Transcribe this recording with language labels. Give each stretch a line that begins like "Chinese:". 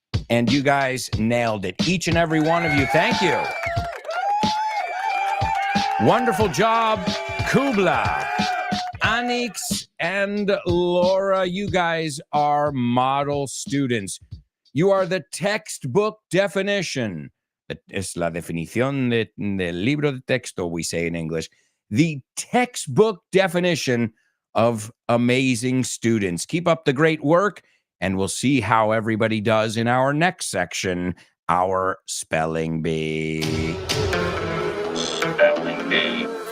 English: And you guys nailed it. Each and every one of you. Thank you. Wonderful job, Kubla. Anix and Laura, you guys are model students. You are the textbook definition
Spanish: Es la definición del libro de texto,
English: we say in English. The textbook definition of amazing students. Keep up the great work, and we'll see how everybody does in our next section, our spelling bee. Spelling bee.